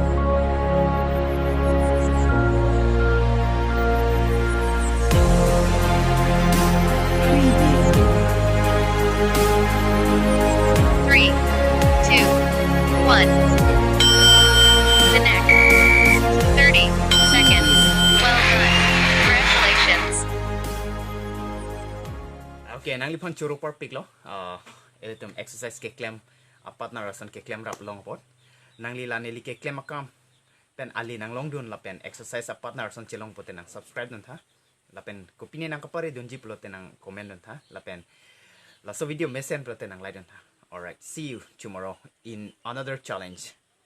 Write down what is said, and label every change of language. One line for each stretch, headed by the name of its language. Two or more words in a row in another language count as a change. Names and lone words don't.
English: Preview. 3, 2, 1. The neck. 30 seconds. Well done. Congratulations.
Karbi: Okay, nang lipon churo por pick lo. Ilitum exercise ke claim partner rason ke claim rap long pot. Nang lila nili ke claim akam. Pen ali nang long dun la pen
English: exercise partner
Karbi: rason chelong pote nang subscribe dun tha. La pen kopini nang kapare dun ji plote nang comment dun tha. La pen la so video mesen plote nang like dun tha.
English: Alright, see you tomorrow in another challenge.